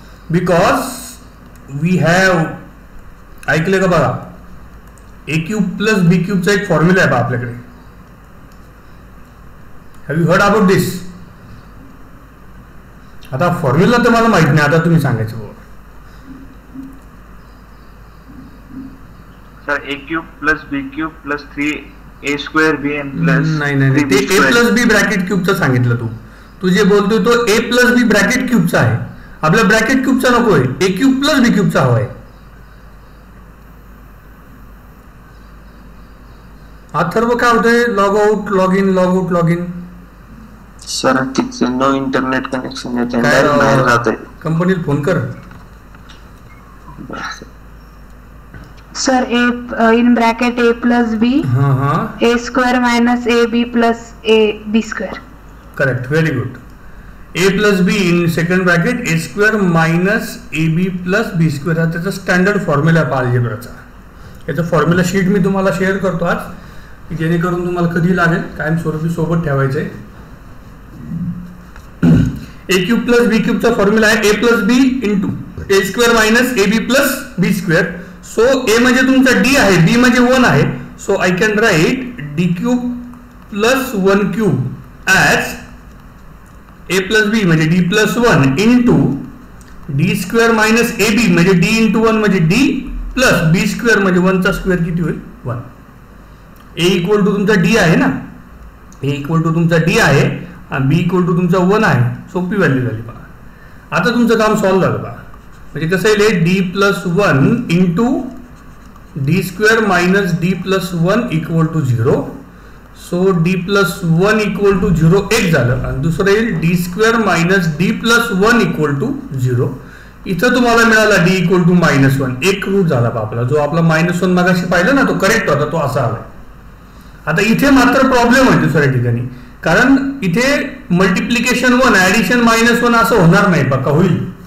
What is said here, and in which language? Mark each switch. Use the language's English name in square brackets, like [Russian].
[English] because we have, [Marathi] ऐकले का बघा, ए क्यूब प्लस बी क्यूबचा एक फॉर्म्युला आहे बा आपल्याकडे. [English] Have you heard about this? [Marathi] आता फॉर्म्युला तर मला माहित नाही, आता तुम्ही सांगायचं बाबा. [English] sir a cube plus b cube plus 3a² bn plus [Marathi] नाही ते ए प्लस बी ब्रॅकेट क्यूबचं सांगितलं तू जे बोलतोय तो ए प्लस बी ब्रॅकेट क्यूबचा आहे. आपल्या ब्रॅकेट क्यूबचा नको आहे, ए क्यूब प्लस बी क्यूबचा हवा आहे. अथर्व काय होतंय? [English] Log out log in log out log in. [Marathi] Sir तिचं नो इंटरनेट कनेक्शन येते. कंपनीला फोन कर. [English] Sir a in bracket a plus b a square minus a b plus a b square. Correct, very good. [Marathi] A plus be in second bracket A square minus A B plus B square हा त्याचा standard formula आहे अल्जेब्राचा. याचं formula sheet मी तुम्हाला share करतो आज, जेणेकरून तुम्हाला कधी लागेल कायमस्वरूपी सोबत ठेवायचंय. ए क्यूब प्लस बी क्यूबचा फॉर्म्युला आहे ए plus B into A square minus A B plus B square. So ए म्हणजे तुमचा डी आहे, बी म्हणजे 1 आहे. [English] so I can write d cube plus 1 cube as a plus b म्हणजे d plus 1 into d square minus a b म्हणजे d into 1 म्हणजे d plus b square म्हणजे 1चा square [Marathi] किती होईल? [English] 1. [Marathi] ए इक्वल टू तुमचा डी आहे ना, ए इक्वल टू तुमचा डी आहे आणि बी इक्वल टू तुमचा 1 आहे. सोपी व्हॅल्यू झाली पहा. आता तुमचं काम सॉल्व्ह झालं पहा. म्हणजे कसं येईल? [English] D plus 1 into d square minus d plus 1 equal to 0. So d plus 1 equal to 0 [Marathi] एक झालं आणि दुसरं येईल [English] D square minus d plus 1 equal to 0. [Marathi] इथं तुम्हाला मिळाला डी इक्वल टू -1. एक रूट झाला बा आपला. जो आपला -1 मागाशी पाहिलं ना तो करेक्ट होता, तो असा आलाय. आता इथे मात्र प्रॉब्लेम आहे दुसऱ्या ठिकाणी, कारण इथे मल्टिप्लिकेशन 1 ऍडिशन -1 असं होणार नाही बा. का होईल?